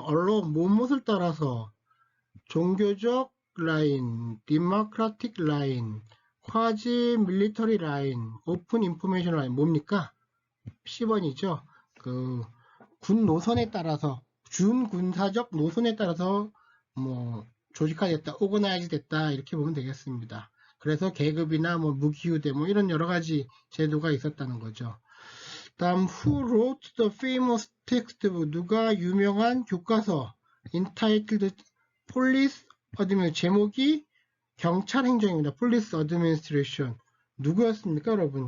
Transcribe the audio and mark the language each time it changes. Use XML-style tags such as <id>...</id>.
<ko>무엇을 따라서 종교적 라인, 디모크라틱 라인, 쿼지 밀리터리 라인, 오픈 인포메이션 라인 뭡니까? 10번이죠. 군 노선에 따라서 준군사적 노선에 따라서 조직화됐다, 오거나이즈 됐다 이렇게 보면 되겠습니다. 그래서 계급이나 무기후대 이런 여러 가지 제도가 있었다는 거죠.</ko> <en>다음 Who wrote the famous textbook?</en> <ko>누가 유명한 교과서</ko> <en>entitled Police Administration</en> <ko>제목이 경찰 행정입니다. Police Administration 누구였습니까, 여러분?</ko>